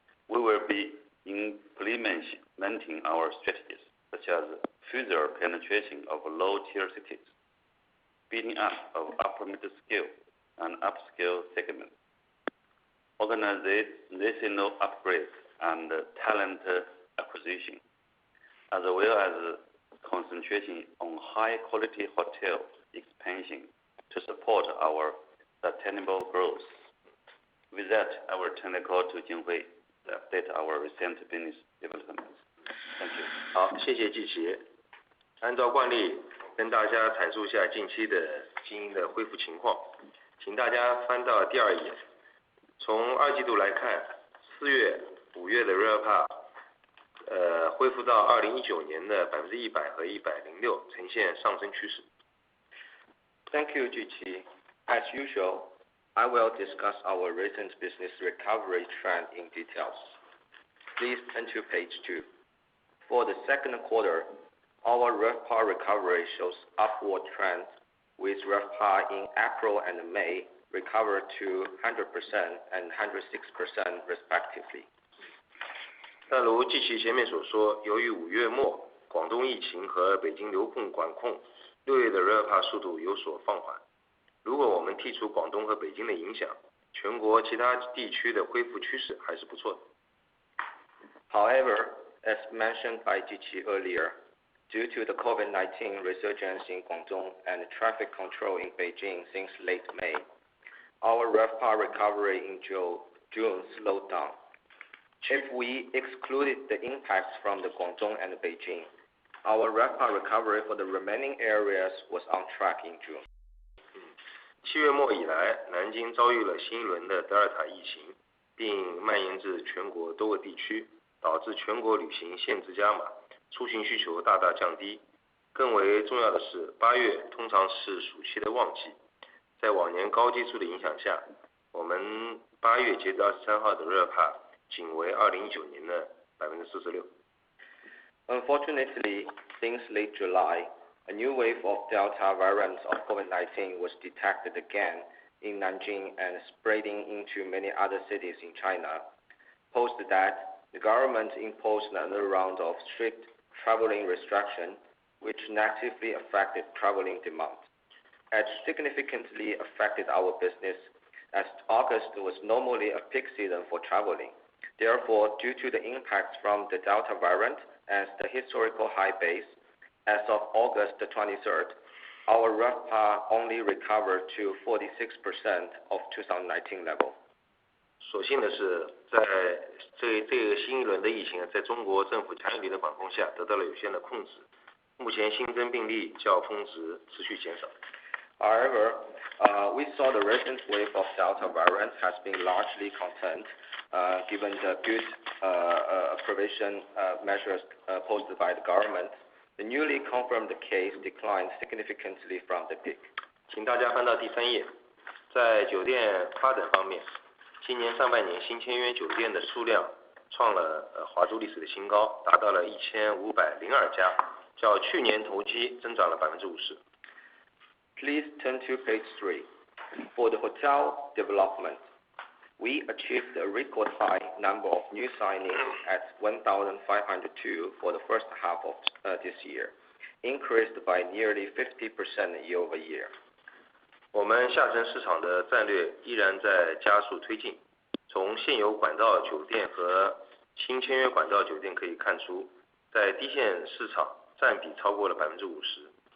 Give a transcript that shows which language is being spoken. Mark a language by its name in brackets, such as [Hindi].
[English] We will be implementing our strategies, such as further penetration of low-tier cities, speeding up of upper middle scale and upscale segments, organizational upgrades and talent acquisition, as well as concentration on high-quality hotel expansion to support our sustainable growth. With that, I will turn the call to Jinghui to update our recent business developments. Thank you. [Chinese] 好，谢谢季琦。按照惯例，跟大家阐述一下近期的经营的恢复情况，请大家翻到第2页。从2季度来看，4月、5月的 RevPAR 恢复到2019年的100%和106%，呈现上升趋势。 [English] Thank you, Jiqi. As usual, I will discuss our recent business recovery trend in details. Please turn to page 2. For the second quarter, our RevPAR recovery shows upward trend, with RevPAR in April and May recovered to 100% and 106% respectively. [Chinese] 但如季琦前面所说，由于5月末广东疫情和北京流控管控，6月的 RevPAR 速度有所放缓。如果我们剔除广东和北京的影响，全国其他地区的恢复趋势还是不错的。 [English] However, as mentioned by Jiqi earlier, due to the COVID-19 resurgence in Guangdong and traffic control in Beijing since late May, our RevPAR recovery in June slowed down. If we excluded the impacts from the Guangdong and Beijing, our RevPAR recovery for the remaining areas was on track in June. [Chinese] 7月末以来，南京遭遇了新一轮的德尔塔疫情，并蔓延至全国多个地区，导致全国旅行限制加码，出行需求大大降低。更为重要的是，8月通常是暑期的旺季，在往年高基数的影响下，我们8月截至23号的 RevPAR 仅为2019年的46%。 [English] Unfortunately, since late July, a new wave of Delta variant of COVID-19 was detected again in Nanjing and spreading into many other cities in China. Post that, the government imposed another round of strict traveling restriction, which negatively affected traveling demand. It significantly affected our business, as August was normally a peak season for traveling. Therefore, due to the impacts from the Delta variant and the historical high base, as of August 23rd, our RevPAR only recovered to 46% of 2019 level. [Chinese] 所幸的是，在这个新一轮的疫情在中国政府强有力的管控下得到了有限的控制。目前新增病例较峰值持续减少。 [English] However, we saw the recent wave of Delta variant has been largely contained, given the good prevention measures posted by the government. The newly confirmed case declined significantly from the peak. [Chinese] 请大家翻到第3页，在酒店发展方面，今年上半年新签约酒店的数量创了华住历史的新高，达到了1502家，较去年同期增长了50%。 [English] Please turn to page 3. For the hotel development, we achieved a record high number of new signings at 1,502 for the first half of this year, increased by nearly 50% year-over-year. [Chinese] 我们下沉市场的战略依然在加速推进。从现有管道酒店和新签约管道酒店可以看出，在低线市场占比超过了50%。